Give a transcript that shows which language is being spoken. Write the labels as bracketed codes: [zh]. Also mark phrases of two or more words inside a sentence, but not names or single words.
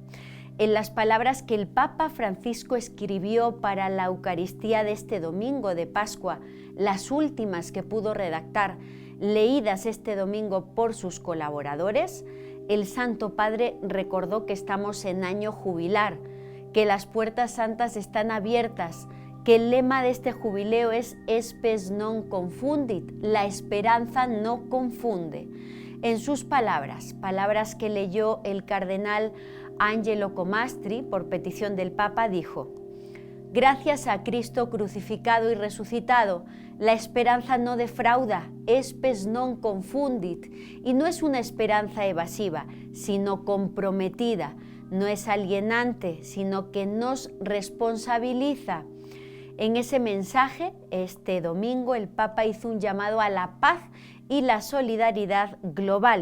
[es] En las palabras que el Papa Francisco escribió para la Eucaristía de este domingo de Pascua, las últimas que pudo redactar, leídas este domingo por sus colaboradores, el Santo Padre recordó que estamos en año jubilar, que las puertas santas están abiertas, que el lema de este jubileo es [la] Spes non confundit, [es] la esperanza no confunde. En sus palabras que leyó el cardenal Angelo Comastri por petición del Papa, dijo: gracias a Cristo crucificado y resucitado, la esperanza no defrauda, [la] spes non confundit, [es] y no es una esperanza evasiva, sino comprometida, no es alienante, sino que nos responsabiliza. En ese mensaje, este domingo, el Papa hizo un llamado a la paz y la solidaridad global.